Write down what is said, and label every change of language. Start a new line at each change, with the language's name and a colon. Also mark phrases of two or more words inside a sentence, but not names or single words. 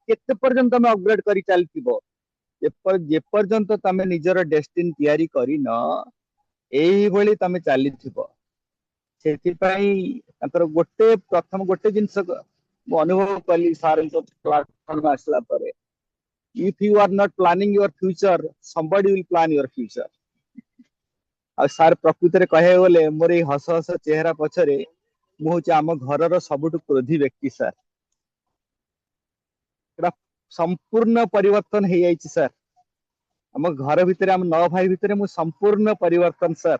Odia: କେତେ ପର୍ଯ୍ୟନ୍ତ ତମେ ଅପଗ୍ରେଡ କରି ଚାଲିଥିବ, ଯେପର୍ଯ୍ୟନ୍ତ ତମେ ନିଜର ଡେଷ୍ଟିନ ତିଆରି କରିନ, ଏଇଭଳି ତମେ ଚାଲିଥିବ। ସେଥିପାଇଁ ତାଙ୍କର ପ୍ରଥମ ଗୋଟେ ଜିନିଷ ମୁଁ ଅନୁଭବ କଲି ସାରଙ୍କ ପ୍ଲାଟଫର୍ମ ଆସିଲା ପରେ,
English: if you are not planning your future, somebody will plan your future।
Odia: ଆଉ ସାର୍ ପ୍ରକୃତରେ କହିବାକୁ ଗଲେ ମୋର ଏଇ ହସ ହସ ଚେହେରା ପଛରେ ମୁଁ ହଉଛି ଆମ ଘରର ସବୁଠୁ କ୍ରୋଧୀ ବ୍ୟକ୍ତି ସାର୍। ସେଟା ସମ୍ପୂର୍ଣ୍ଣ ପରିବର୍ତ୍ତନ ହେଇଯାଇଛି ସାର୍। ଆମ ଘର ଭିତରେ, ଆମ 9 ଭାଇ ଭିତରେ ମୁଁ ସମ୍ପୂର୍ଣ୍ଣ ପରିବର୍ତ୍ତନ ସାର୍।